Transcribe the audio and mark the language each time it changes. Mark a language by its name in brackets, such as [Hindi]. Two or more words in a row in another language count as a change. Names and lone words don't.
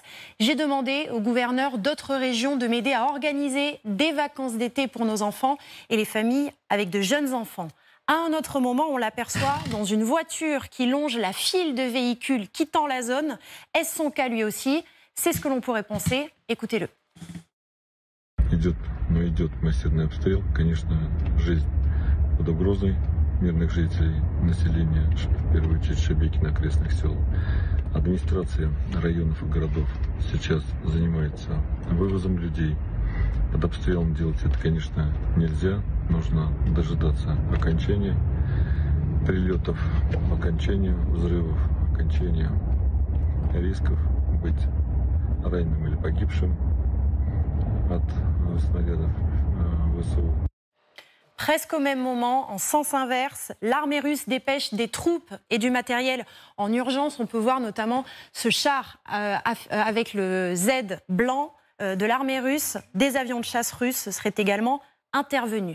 [French] J'ai demandé au gouverneur d'autres régions de m'aider à organiser des vacances d'été pour nos enfants et les familles avec de jeunes enfants. À un autre moment, on l'aperçoit dans une voiture qui longe la file de véhicules quittant la zone. Est-ce son cas lui aussi? C'est ce que l'on pourrait penser. Écoutez-le. [Russian] Идет массирный обстрел. Конечно, жизнь под угрозой мирных жителей, населения, в первую очередь Шебекино, окрестных сел. Администрация районов и городов сейчас занимается вывозом людей. Под обстрелом делать это, конечно, нельзя. Нужно дожидаться окончания прилетов, окончания взрывов, окончания рисков быть раненым или погибшим от снарядов ВСУ. [French] Presque au même moment, en sens inverse, l'armée russe dépêche des troupes et du matériel en urgence. On peut voir notamment ce char avec le Z blanc de l'armée russe. Des avions de chasse russes seraient également intervenus.